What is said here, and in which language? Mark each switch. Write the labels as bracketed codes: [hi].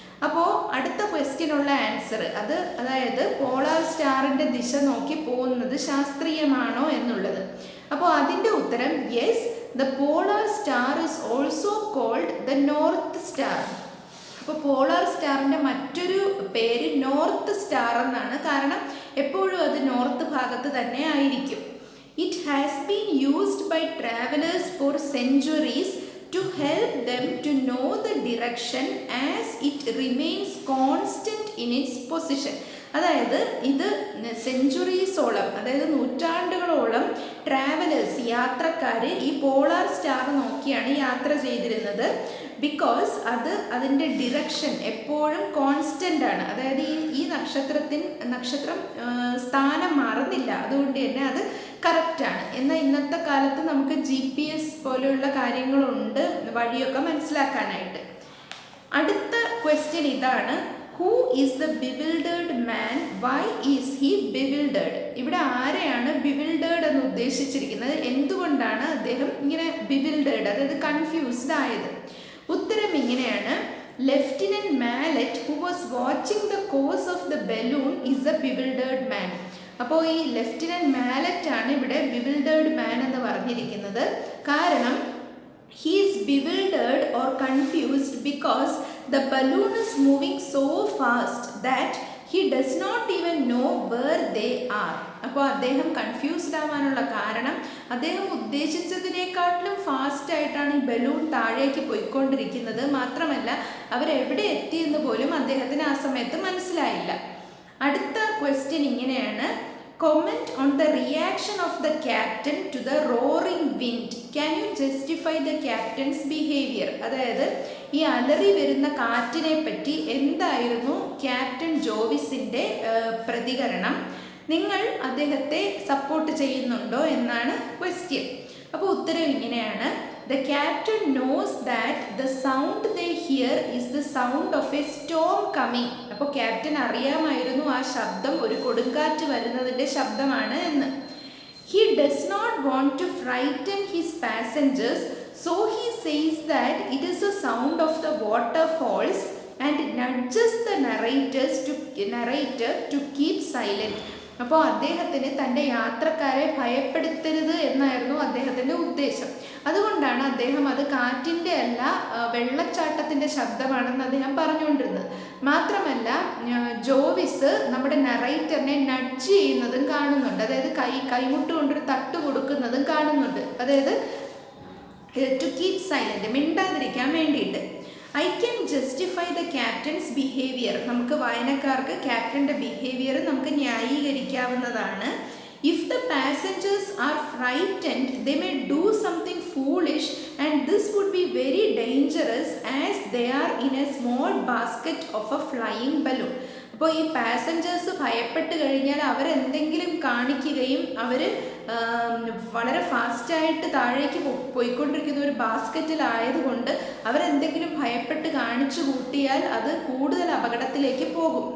[ml] അപ്പോൾ അടുത്ത ക്വസ്റ്റ്യനുള്ള ആൻസർ അതായത് പോളാർ സ്റ്റാറിൻ്റെ ദിശ നോക്കി പോകുന്നത് ശാസ്ത്രീയമാണോ എന്നുള്ളത്. അപ്പോൾ അതിൻ്റെ ഉത്തരം [en] Yes, the polar star is also called the north star. [ml] അപ്പോൾ പോളാർ സ്റ്റാറിൻ്റെ മറ്റൊരു പേര് നോർത്ത് സ്റ്റാർ എന്നാണ്. കാരണം എപ്പോഴും അത് നോർത്ത് ഭാഗത്ത് തന്നെ ആയിരിക്കും. [en] It has been used by travellers for centuries to help them to know the direction as it remains constant in its position. [ml] അതായത് ഇത് സെഞ്ചുറീസോളം, അതായത് നൂറ്റാണ്ടുകളോളം ട്രാവലേഴ്സ്, യാത്രക്കാർ ഈ പോളാർ സ്റ്റാർ നോക്കിയാണ് യാത്ര ചെയ്തിരുന്നത്. ബിക്കോസ് അതിൻ്റെ ഡിറക്ഷൻ എപ്പോഴും കോൺസ്റ്റൻ്റ് ആണ്. അതായത് ഈ നക്ഷത്രം സ്ഥാനം മാറുന്നില്ല, അതുകൊണ്ട് തന്നെ അത് കറക്റ്റാണ്. എന്നാൽ ഇന്നത്തെ കാലത്ത് നമുക്ക് GPS പോലെയുള്ള കാര്യങ്ങളുണ്ട് വഴിയൊക്കെ മനസ്സിലാക്കാനായിട്ട്. അടുത്ത ക്വസ്റ്റ്യൻ ഇതാണ്, [en] Who is the bewildered man, why is he bewildered? [ml] ഇവിടെ ആരെയാണ് ബിവിൽഡേർഡ് എന്ന് ഉദ്ദേശിച്ചിരിക്കുന്നത്? എന്തുകൊണ്ടാണ് അദ്ദേഹം ഇങ്ങനെ ബിവിൽഡേർഡ്, അതായത് കൺഫ്യൂസ്ഡ് ആയത്? ഉത്തരം ഇങ്ങനെയാണ്, [en] Lieutenant Mallet who was watching the course of the balloon is a bewildered man. [ml] അപ്പോൾ ഈ ലെഫ്റ്റനന്റ് മാലറ്റ് ആണ് ഇവിടെ ബിവിൽഡേർഡ് മാൻ എന്ന് പറഞ്ഞിരിക്കുന്നത്. കാരണം [en] he is bewildered or confused because the balloon is moving so fast that he does not even know where they are. [ml] അപ്പോൾ അദ്ദേഹം confused ആവാനുള്ള കാരണം അദ്ദേഹം ഉദ്ദേശിച്ചതിനേക്കാട്ടിലും ഫാസ്റ്റ് ആയിട്ടാണ് ഈ ബലൂൺ താഴേക്ക് പോയിക്കൊണ്ടിരിക്കുന്നത്. മാത്രമല്ല അവരെവിടെ എത്തിയെന്ന് പോലും അദ്ദേഹത്തിന് ആ സമയത്ത് മനസ്സിലായില്ല. അടുത്ത ക്വസ്റ്റ്യൻ ഇങ്ങനെയാണ്, [en] comment on the reaction of the captain to the roaring wind. Can you justify the captain's behavior? [ml] അതായത് ഈ അലറി വരുന്ന കാറ്റിനെ പറ്റി എന്തായിരുന്നു ക്യാപ്റ്റൻ ജോവിസിൻ്റെ പ്രതികരണം? നിങ്ങൾ അദ്ദേഹത്തെ സപ്പോർട്ട് ചെയ്യുന്നുണ്ടോ എന്നാണ് ക്വസ്റ്റ്യൻ. അപ്പോൾ ഉത്തരം ഇങ്ങനെയാണ്, [en] the captain knows that the sound they hear is the sound of a storm coming. [ml] അപ്പോൾ ക്യാപ്റ്റൻ അറിയാമായിരുന്നു ആ ശബ്ദം ഒരു കൊടുങ്കാറ്റ് വരുന്നതിൻ്റെ ശബ്ദമാണ് എന്ന്. [en] He does not want to frighten his passengers, so he says that it is the sound of the waterfalls and nudges the narrator to keep silent. [ml] അപ്പോൾ അദ്ദേഹത്തിന് തൻ്റെ യാത്രക്കാരെ ഭയപ്പെടുത്തരുത് എന്നായിരുന്നു അദ്ദേഹത്തിൻ്റെ ഉദ്ദേശം. അതുകൊണ്ടാണ് അദ്ദേഹം അത് കാറ്റിൻ്റെ അല്ല വെള്ളച്ചാട്ടത്തിൻ്റെ ശബ്ദമാണെന്ന് അദ്ദേഹം പറഞ്ഞുകൊണ്ടിരുന്നത്. മാത്രമല്ല ജോവിസ് നമ്മുടെ നറേറ്ററിനെ നഡ്ജ് ചെയ്യുന്നതും കാണുന്നുണ്ട്, അതായത് കൈമുട്ട് കൊണ്ടൊരു തട്ട് കൊടുക്കുന്നതും കാണുന്നുണ്ട്, അതായത് [en] to keep silent, [ml] മിണ്ടാതിരിക്കാൻ വേണ്ടിയിട്ട്. [en] I can justify the captain's behaviour. [ml] നമുക്ക് വായനക്കാർക്ക് ക്യാപ്റ്റൻ്റെ ബിഹേവിയർ നമുക്ക് ന്യായീകരിക്കാവുന്നതാണ്. [en] If the passengers are frightened, they may do something foolish and this would be very dangerous as they are in a small basket of a flying balloon. [ml] അപ്പോൾ ഈ passengers ഭയപ്പെട്ട് കഴിഞ്ഞാൽ അവരെന്തെങ്കിലും കാണിക്കുകയും അവർ വളരെ ഫാസ്റ്റായിട്ട് താഴേക്ക് പോയിക്കൊണ്ടിരിക്കുന്ന ഒരു ബാസ്ക്കറ്റിലായതുകൊണ്ട് അവരെന്തെങ്കിലും ഭയപ്പെട്ട് കാണിച്ചു കൂട്ടിയാൽ അത് കൂടുതൽ അപകടത്തിലേക്ക് പോകും.